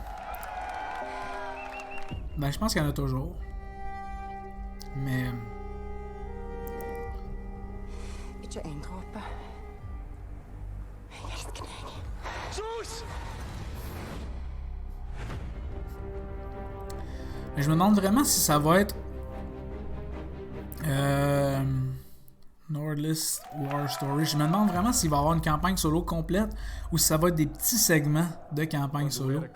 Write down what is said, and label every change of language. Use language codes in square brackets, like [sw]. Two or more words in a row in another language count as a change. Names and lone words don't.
[fr] Ben, je pense qu'il y en a toujours. Mais [no] Ikke en dråpe. Jeg elsker deg. [fr] je me demande vraiment si ça va être Nordlist War Story. Je me demande vraiment s'il va y avoir une campagne solo complète ou si ça va être des petits segments de campagne solo.